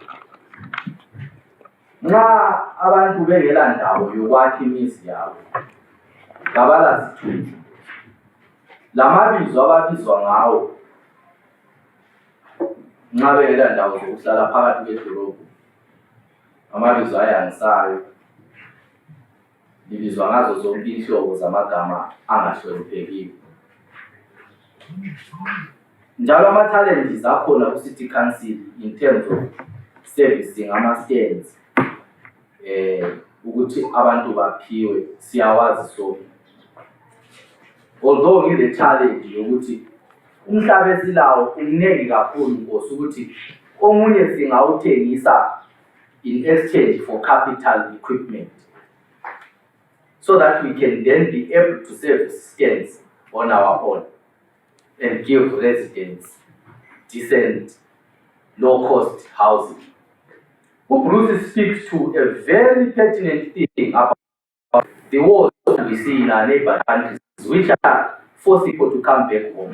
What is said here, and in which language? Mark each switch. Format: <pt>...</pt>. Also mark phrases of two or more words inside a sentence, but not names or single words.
<nd>Nxa abantu bengela ndawo yokwakha imizi yabo ngabala sithunzi, lamabizo ababizwa ngawo nxa bengela ndawo zokuhlala phakathi kwedolobho amabizo ayangisayo, libizwa ngazo zonke inhlobo zamagama angahloniphekiyo. Njalo ama-challenges akhona ku-City Council</nd> <en>in terms of servicing</en> <nd>ama-stands ukuthi abantu baphiwe siyawazi sonke.</nd> <en>Although</en> <nd>ngile challenge yokuthi umhlaba esilawo umnengi kakhulu Nkosi ukuthi omunye singawuthengisa</nd> <en>in exchange for capital equipment, so that we can then be able to service stands on our own and give residents decent, low-cost housing. Bruce speaks to a very pertinent thing about the wars we see in our neighbor countries, which are forced people to come back home.</en>